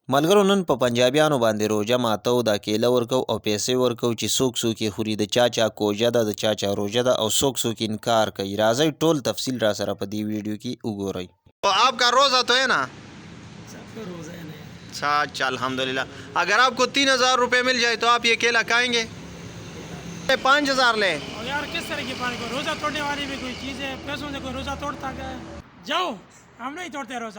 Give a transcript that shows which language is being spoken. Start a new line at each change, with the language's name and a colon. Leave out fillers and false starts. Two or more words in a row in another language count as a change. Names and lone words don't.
Pashto: ملګرو نن په پنجابیانو باندې روژه ماتو دا کیله ورکو او پیسې ورکو چې څوک څوک یې خوري د چا چا کوژه ده د چا چا روژه ده او څوک څوک انکار کوي. راځئ ټول تفصیل را سره په دې ویډیو کې وګورئ.
Urdu: آپ کا روزہ تو ہے نا؟ سب کا روزہ ہے نا. اچھا اچھا الحمدللہ. اگر آپ کو 3000 روپے مل جائے تو آپ یہ کیلا کھائیں گے؟ 5000 لیں. اور یار کس طرح کی بات کو روزہ توڑنے والی بھی کوئی چیز ہے؟ پیسوں سے کوئی روزہ توڑتا ہے؟ جاؤ ہم نہیں توڑتے روزہ.